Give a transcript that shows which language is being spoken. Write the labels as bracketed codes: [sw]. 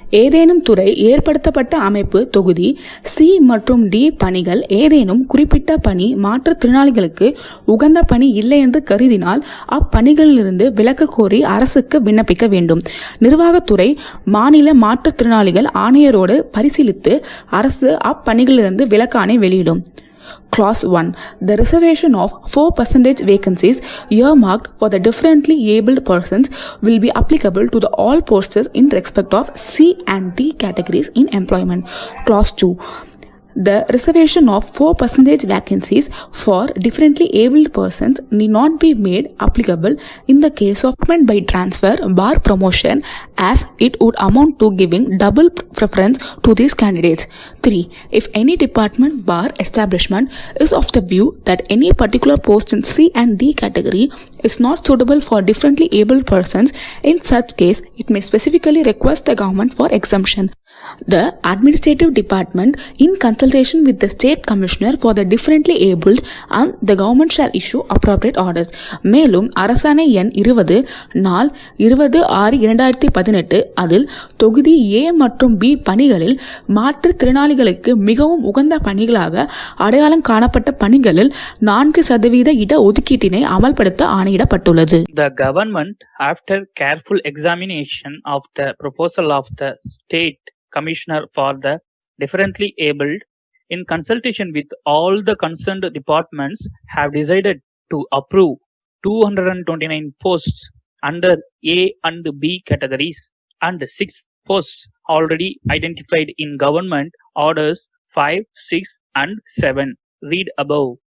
[ta] ஏதேனும் துறை ஏற்படுத்தப்பட்ட அமைப்பு தொகுதி C மற்றும் D பணிகள் ஏதேனும் குறிப்பிட்ட பணி மாற்றுத்திறனாளிகளுக்கு உகந்த பணி இல்லை என்று கருதினால் அப்பணிகளிலிருந்து விலக்கு கோரி அரசுக்கு விண்ணப்பிக்க வேண்டும். நிர்வாகத்துறை மாநில மாற்றுத்திறனாளிகள் ஆணையரோடு பரிசீலித்து அரசு அப்பணிகளிலிருந்து விலக்காணை வெளியிடும். [en] Clause 1. The reservation of 4% vacancies earmarked for the differently abled persons will be applicable to the all posts in respect of C and D categories in employment. Clause 2. The reservation of 4% vacancies for differently abled persons need not be made applicable in the case of appointment by transfer bar promotion, as it would amount to giving double preference to these candidates. 3. If any department bar establishment is of the view that any particular post in C and D category is not suitable for differently abled persons, in such case it may specifically request the government for exemption. The administrative department, in consultation with the state commissioner for the differently abled, and the government shall issue appropriate orders. [ta] மேலும் அரசாணை எண் 20 நாள் 20/6/2018 அதில் தொகுதி A மற்றும் B பணிகளில் மாற்றுத்திறனாளிகளுக்கு மிகவும் உகந்த பணிகளாக அடையாளம் காணப்பட்ட பணிகளில் 4% இட ஒதுக்கீட்டினை அமல்படுத்த ஆணையிடப்பட்டுள்ளது. [en] The government, after careful examination of the proposal of the State Commissioner for the Differently Abled, in consultation with all the concerned departments, have decided to approve 229 posts under A and B categories and 6 posts already identified in Government Orders 5, 6 and 7. Read above.